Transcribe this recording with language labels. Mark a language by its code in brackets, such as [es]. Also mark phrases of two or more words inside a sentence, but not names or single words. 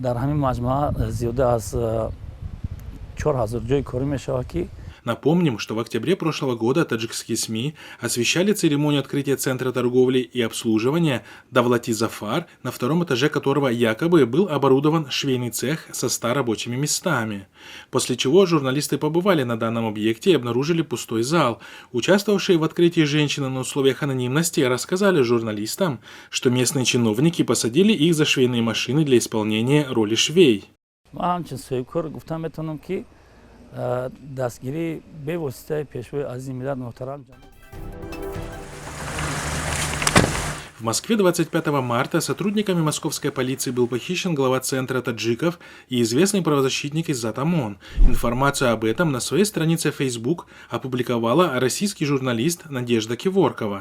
[ru] Напомним, что в октябре прошлого года таджикские СМИ освещали церемонию открытия Центра торговли и обслуживания Давлати Зафар, на втором этаже которого якобы был оборудован швейный цех со 100 рабочими местами. После чего журналисты побывали на данном объекте и обнаружили пустой зал. Участвовавшие в открытии женщины на условиях анонимности рассказали журналистам, что местные чиновники посадили их за швейные машины для исполнения роли швей. [fa] دستگیری به واسطه پیشوای عزیز ملت محترم. [ru] В Москве 25 марта сотрудниками московской полиции был похищен глава центра таджиков и известный правозащитник из ЗАД ОМОН. Информацию об этом на своей странице Facebook опубликовала российский журналист Надежда Киворкова.